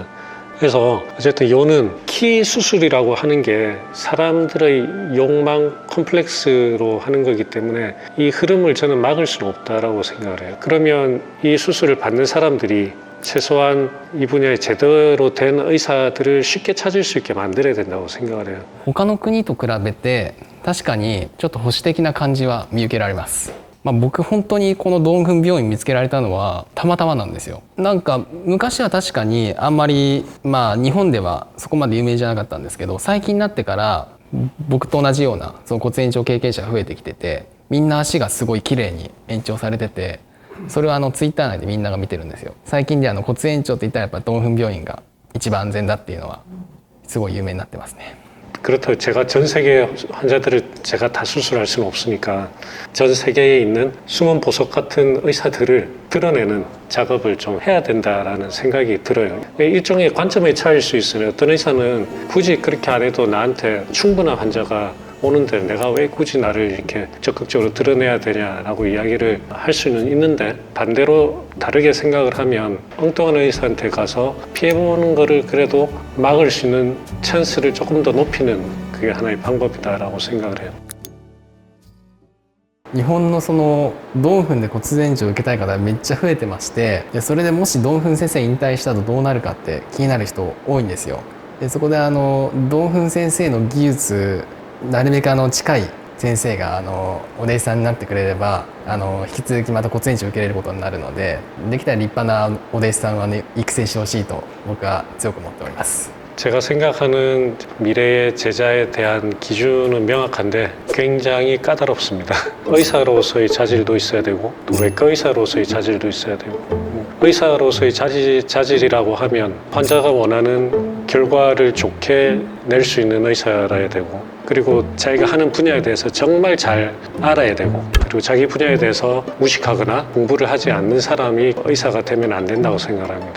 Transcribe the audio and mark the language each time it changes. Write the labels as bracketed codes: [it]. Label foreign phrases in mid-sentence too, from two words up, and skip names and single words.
[ko] 그래서 어쨌든 요는 키 수술이라고 하는 게 사람들의 욕망 컴플렉스로 하는 거기 때문에 이 흐름을 저는 막을 수는 없다라고 생각을 해요. 그러면 이 수술을 받는 사람들이 최소한 이 분야에 제대로 된 의사들을 쉽게 찾을 수 있게 만들어야 된다고 생각을 해요. [ja] 他の国と比べて確かにちょっと保守的な感じは見受けられます。僕本当にこのドンフン病院見つけられたのはたまたまなんですよ。なんか昔は確かにあんまり日本ではそこまで有名じゃなかったんですけど、最近になってから僕と同じようなその骨延長経験者が増えてきてて、みんな足がすごい綺麗に延長されてて、それはツイッター内でみんなが見てるんですよ。最近で骨延長って言ったらやっぱドンフン病院が一番安全だっていうのはすごい有名になってますね。 [ko] 그렇다고 제가 전 세계 환자들을 제가 다 수술할 수는 없으니까 전 세계에 있는 숨은 보석 같은 의사들을 드러내는 작업을 좀 해야 된다라는 생각이 들어요. 일종의 관점의 차이일 수 있어요. 어떤 의사는 굳이 그렇게 안 해도 나한테 충분한 환자가 오는데 내가 왜 굳이 나를 이렇게 적극적으로 드러내야 되냐라고 이야기를 할 수는 있는데, 반대로 다르게 생각을 하면 엉뚱한 의사한테 가서 피해보는 거를 그래도 막을 수 있는 찬스를 조금 더 높이는 그게 하나의 방법이다라고 생각을 해요. [ja] 日本のそのドンフンで骨前児を受けたい方めっちゃ増えてまして、でそれでもしドンフン先生引退したとどうなるかって気になる人多いんですよ。でそこでドンフン先生の技術なるべく近い先生がお弟子さんになってくれれば引き続きまた骨前児を受けれることになるので、できたら立派なお弟子さんは、ね、育成してほしいと僕は強く思っております。 [ko] 제가 생각하는 미래의 제자에 대한 기준은 명확한데 굉장히 까다롭습니다. 의사로서의 자질도 있어야 되고 또 외과 의사로서의 자질도 있어야 되고, 의사로서의 자질이라고 하면 환자가 원하는 결과를 좋게 낼 수 있는 의사라야 되고, 그리고 자기가 하는 분야에 대해서 정말 잘 알아야 되고, 그리고 자기 분야에 대해서 무식하거나 공부를 하지 않는 사람이 의사가 되면 안 된다고 생각합니다.